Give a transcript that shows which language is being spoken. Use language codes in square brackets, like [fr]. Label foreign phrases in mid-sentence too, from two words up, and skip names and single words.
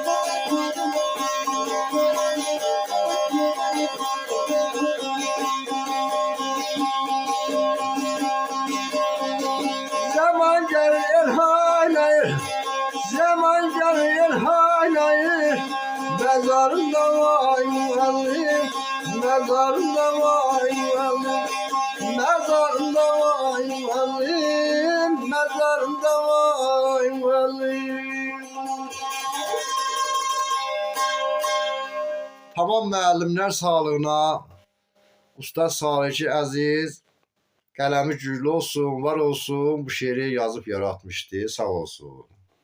[tr] Zaman gelir hayır, zaman gelir hayır, mezarında vay vay, mezarında vay vay, mezarında vay vay, mezarında vay vay. [az] Tamam müəllimlər sağlığına, Usta Salih Əziz, qələmi güclü olsun, var olsun, bu şeiri yazıb yaratmışdı, sağ olsun.